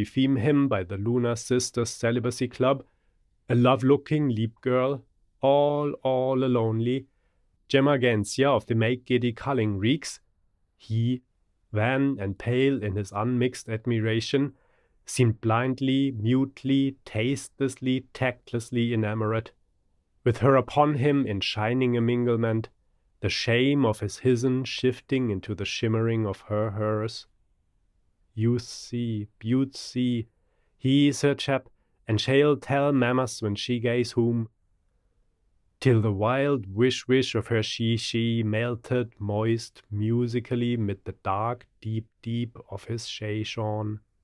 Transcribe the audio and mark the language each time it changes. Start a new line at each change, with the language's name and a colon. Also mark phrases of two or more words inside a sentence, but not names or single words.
English: defame him by the Lunar Sisters Celibacy Club, a love-looking leap girl, all alonely, Gemagensia of the make-giddy culling reeks, he, wan and pale in his unmixed admiration, seemed blindly, mutely, tastelessly, tactlessly enamored, with her upon him in shining eminglement, the shame of his his'n shifting into the shimmering of hers. Youth see, beaut see, he's her chap, and she'll tell mammas when she gaes home, till the wild wish of her she melted moist musically mid the dark deep of his shone.